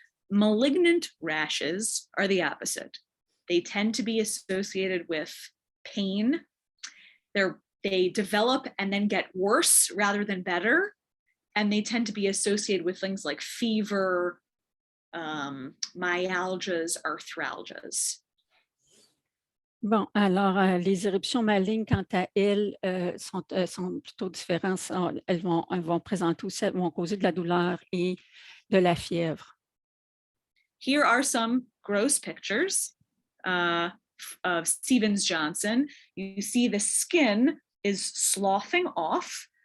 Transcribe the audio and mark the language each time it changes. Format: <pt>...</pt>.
<en>Malignant rashes are the opposite. They tend to be associated with pain. They develop and then get worse rather than better. And they tend to be associated with things like fever, myalgias, arthralgias.</en> <fr>Bon, alors les éruptions malignes, quant à elles, sont plutôt différentes. Elles vont présenter aussi, vont causer de la douleur et de la fièvre.</fr> <en>Here are some gross pictures of Stevens-Johnson. You see the skin is sloughing off.</en>